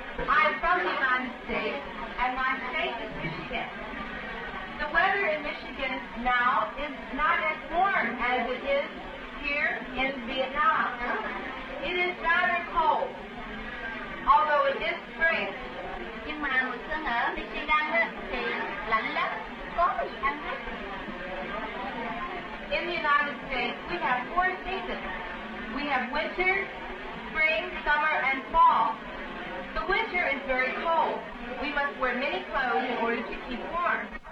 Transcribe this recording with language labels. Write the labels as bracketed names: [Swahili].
[English] I'm from the United States, and my state is Michigan. The weather in Michigan now is not as warm as it is here in Vietnam. It is rather cold, although it is spring. [Vietnamese] Nhưng mà mùa xuân ở Michigan á, thì lạnh lắm, có gì ăn hết. [English] In the United States, we have 4 seasons. We have winter, spring, summer, and fall. The winter is very cold. We must wear many clothes in order to keep warm.